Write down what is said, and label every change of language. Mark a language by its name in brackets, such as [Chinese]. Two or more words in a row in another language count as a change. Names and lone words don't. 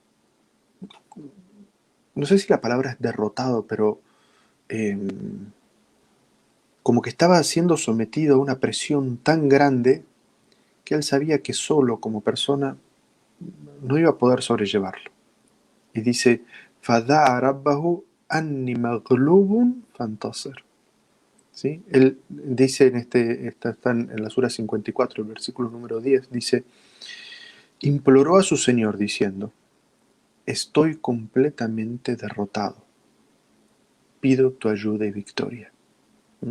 [Spanish] no sé si la palabra es derrotado, pero eh, como que estaba siendo sometido a una presión tan grande que él sabía que solo como persona no iba a poder sobrellevarlo. Y dice, [Arabic] فَدَعَ رَبَّهُ أَنِّي مَغْلُوبٌ فَانْتَصِرْ. [Spanish] ¿Sí? Él dice está en la sura 54, el versículo número 10, dice, imploró a su Señor diciendo, estoy completamente derrotado, pido tu ayuda y victoria, ¿Mm?